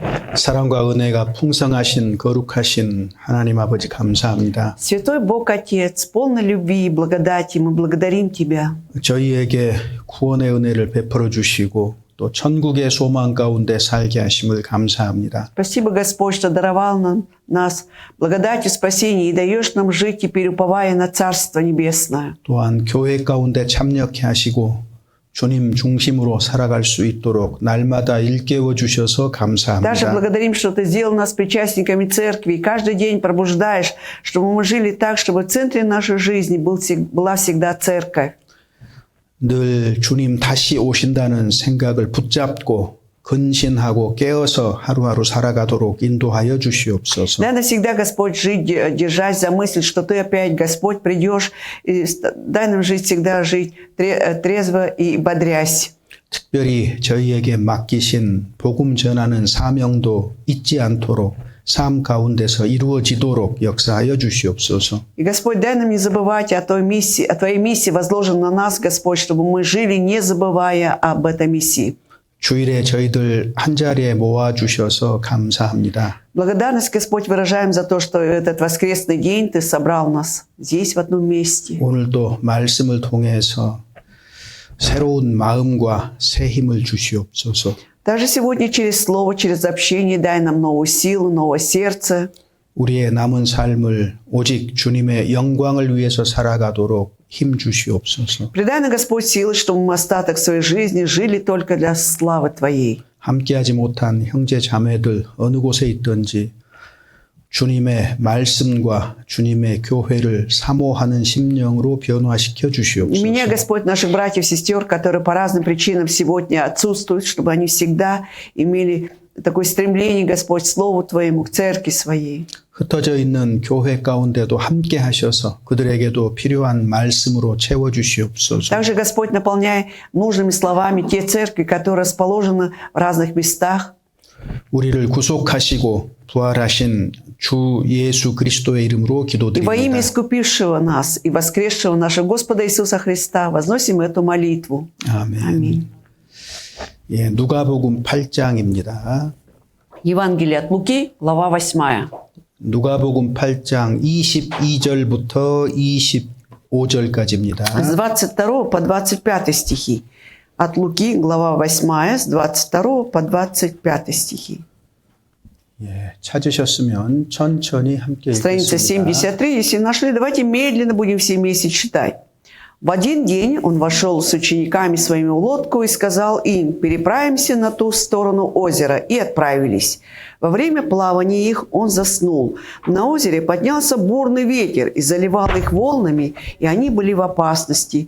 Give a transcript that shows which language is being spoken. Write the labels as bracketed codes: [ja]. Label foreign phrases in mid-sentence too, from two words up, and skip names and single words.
[ko] 사랑과 은혜가 풍성하신 거룩하신 하나님 아버지 감사합니다. [ru] Святой Бог Отец, полный любви и благодати, мы благодарим Тебя. [ko] 저희에게 구원의 은혜를 베풀어 주시고 또 천국의 소망 가운데 살게 하심을 감사합니다. [ru] Спасибо, Господь, что даровал нас благодатью спасения и даешь нам жить теперь, уповая на Царство Небесное. [ko] 또한 교회 가운데 참여케 하시고 주님 중심으로 살아갈 수 있도록 날마다 일깨워 주셔서 [ru] Даже [ko] 감사합니다. [ru] благодарим, что Ты сделал нас причастниками Церкви, и каждый день пробуждаешь, чтобы мы жили так, чтобы в центре нашей жизни была всегда Церковь. [ko] 늘 주님 다시 오신다는 생각을 붙잡고 근신하고 깨어서 하루하루 살아가도록 인도하여 주시옵소서. [ru] Дай навсегда, Господь, жить, держась за мысль, что Ты опять, Господь, придешь, и дай нам жить всегда, жить трезво и бодрясь. [ko] 특별히 저희에게 맡기신 복음 전하는 사명도 잊지 않도록 삶 가운데서 이루어지도록 역사하여 주시옵소서. [ru] И, Господь, дай нам не забывать о Твоей миссии, возложенной на нас, Господь, чтобы мы жили, не забывая об этой миссии. [ko] 주일에 저희들 한자리에 모아주셔서 감사합니다. [ru] Благодарность, Господь, выражаем за то, что этот воскресный день Ты собрал нас здесь, в одном месте. [ko] 오늘도 말씀을 통해서 새로운 마음과 새 힘을 주시옵소서. [ru] Даже сегодня через Слово, через общение дай нам новую силу, новое сердце. [ko] 우리의 남은 삶을 오직 주님의 영광을 위해서 살아가도록 힘 주시옵소서. [ru] Придай нам, Господь, силы, чтобы мы остаток своей жизни жили только для славы Твоей. [ko] 함께하지 못한 형제 자매들 어느 곳에 있든지 주님의 말씀과 주님의 교회를 사모하는 심령으로 변화시켜 [ru] И [ko] 주시옵소서. [ru] меня, Господь, наших братьев, сестер, которые по разным причинам сегодня отсутствуют, чтобы они всегда имели такое стремление, Господь, Слову Твоему, к Церкви Своей. [ko] 흩어져 있는 교회 가운데도 함께 하셔서 그들에게도 필요한 말씀으로 채워 주시옵소서. [ru] Также, Господь, наполняй нужными словами те церкви, которые расположены в разных местах. [ko] 우리를 구속하시고 부활하신 주 예수 그리스도의 이름으로 [ru] И во имя [ko] 기도드립니다. [ru] искупившего нас и воскресшего нашего Господа Иисуса Христа возносим эту молитву. [ko] 아멘. [ru] Аминь. [ko] 예, 누가복음 8장입니다. [ru] Евангелие от Луки, глава 8. [ko] 누가복음 8장 22절부터 25절까지입니다. [ru] С 22 по 25 стихи. От Луки, глава 8, с 22 по 25 стихи. [ko] 예, 찾으셨으면 천천히 함께 [ru] Страница [ko] 읽겠습니다. [ru] 73. Если нашли, давайте медленно будем все вместе читать. В один день он вошел с учениками своими в лодку и сказал им: «Переправимся на ту сторону озера», и отправились. Во время плавания их он заснул. На озере поднялся бурный ветер и заливал их волнами, и они были в опасности.